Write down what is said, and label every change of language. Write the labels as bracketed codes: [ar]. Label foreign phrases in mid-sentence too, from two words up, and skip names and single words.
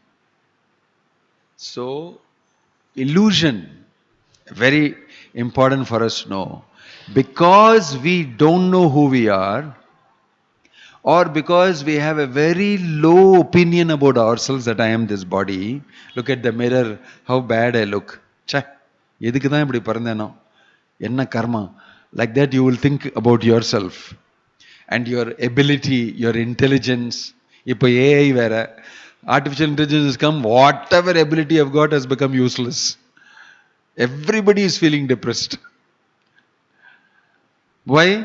[en] So, illusion, very important for us to know. Because we don't know who we are, or because we have a very low opinion about ourselves that I am this body. Look at the mirror, how bad I look. [ta] எதுக்கு தான் இப்படி பொறந்தேனோ? என்ன கர்மா. [en] Like that you will think about yourself and your ability, your intelligence. [ta] இப்போ AI வேற. [en] Artificial intelligence has come, whatever ability I've got has become useless. Everybody is feeling depressed. Why?